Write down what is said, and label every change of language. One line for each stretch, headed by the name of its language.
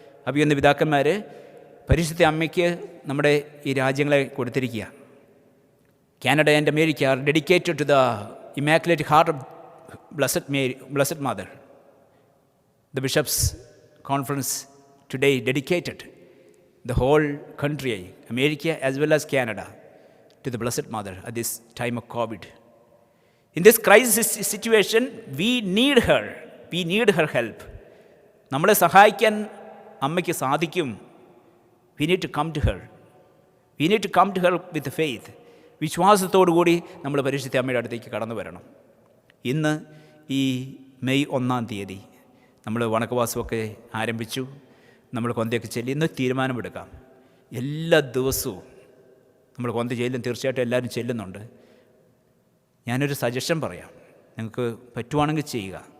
Malayalam: അഭിയന്ന പിതാക്കന്മാർ പരിശുദ്ധ അമ്മയ്ക്ക് നമ്മുടെ ഈ രാജ്യങ്ങളെ കൊടുത്തിരിക്കുക.
English: Canada and America are dedicated to the immaculate heart of Blessed Mother. The Bishops' Conference today dedicated the whole country, America as well as Canada, to the Blessed Mother at this time of COVID. In this crisis situation, we need her. We need her help.
Malayalam: നമ്മളെ സഹായിക്കാൻ അമ്മയ്ക്ക് സാധിക്കും.
English: We need to come to her. We need to come to her with faith.
Malayalam: വിശ്വാസത്തോടു കൂടി നമ്മൾ പരിശുദ്ധ അമ്മയുടെ അടുത്തേക്ക് കടന്നു വരണം. ഇന്ന് ഈ മെയ് 1-ാം തീയതി നമ്മൾ വണക്കവാസമൊക്കെ ആരംഭിച്ചു. നമ്മൾ കൊന്തയൊക്കെ ചൊല്ലി ഇന്ന് തീരുമാനമെടുക്കാം. എല്ലാ ദിവസവും നമ്മൾ കൊന്ത ചെല്ലും. തീർച്ചയായിട്ടും എല്ലാവരും ചെല്ലുന്നുണ്ട്. ഞാനൊരു സജഷൻ പറയാം, നിങ്ങൾക്ക് പറ്റുവാണെങ്കിൽ ചെയ്യുക.